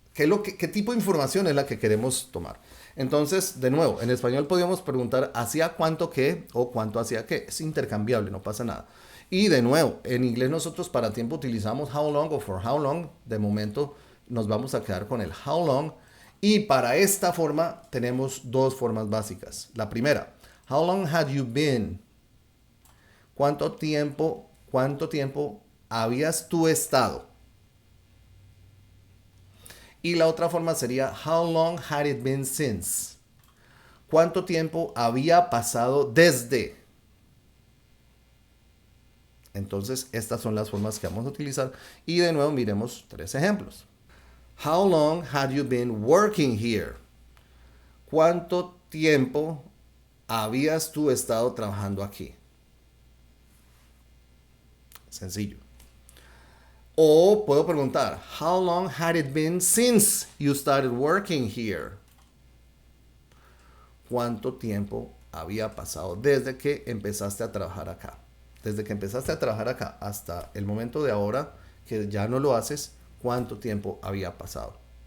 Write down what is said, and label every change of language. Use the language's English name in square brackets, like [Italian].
[Spanish] ¿Qué tipo de información es la que queremos tomar? Entonces, de nuevo, en español podríamos preguntar ¿hacía cuánto que o cuánto hacía qué? Es intercambiable, no pasa nada. Y de nuevo, en inglés nosotros para tiempo utilizamos how long o for how long. De momento nos vamos a quedar con el how long. Y para esta forma tenemos dos formas básicas. La primera, [English] how long had you been? [Spanish] ¿Cuánto tiempo habías tú estado? Y la otra forma sería, [English] how long had it been since? [Spanish] ¿Cuánto tiempo había pasado desde? Entonces, estas son las formas que vamos a utilizar. Y de nuevo, miremos 3 ejemplos. [English] How long had you been working here? [Spanish] ¿Cuánto tiempo habías tú estado trabajando aquí? Sencillo. O puedo preguntar, [English] how long had it been since you started working here? [Spanish] ¿Cuánto tiempo había pasado desde que empezaste a trabajar acá? Desde que empezaste a trabajar acá hasta el momento de ahora, que ya no lo haces, ¿cuánto tiempo había pasado?